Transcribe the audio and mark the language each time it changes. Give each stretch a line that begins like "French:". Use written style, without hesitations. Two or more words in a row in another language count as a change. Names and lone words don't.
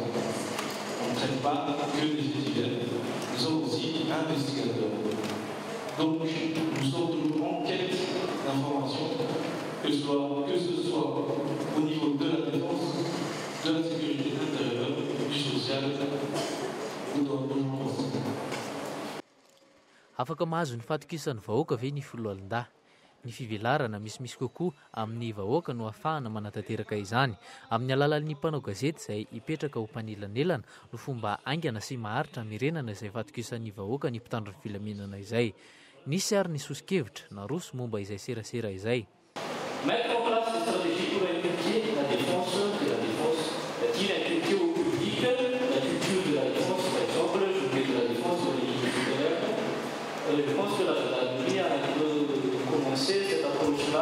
French: On ne traite pas que des faits divers, nous sommes aussi investigateurs. Donc, nous sommes toujours en quête d'informations, que ce soit au niveau de la défense, de la sécurité intérieure, du social ou dans le monde.
Malagasy: Afaka mahazo ny fatokisan'ny vahoaka ve ny folo alin-dahy. Ny fivelarana misimisy kokoa amin'ny vahoaka no ahafahana manatanteraka izany amin'ny alalan'ny mpanao gazety izay hipetraka ho mpanelanelana no fomba aingana sy maharitra mirenana izay fatokisan'ny vahoaka ny mpitandro ny filaminana izay. Nisy ary ny sosikevitra naroso momba izay serasera izay.
French: Mettre en place des stratégies pour inculquer la défense de la défense. Est-il inculqué au public la culture de la défense, par exemple, je fais de la défense sur les lignes scolaires. Je pense que l'Académie a un peu commencé cette approche-là.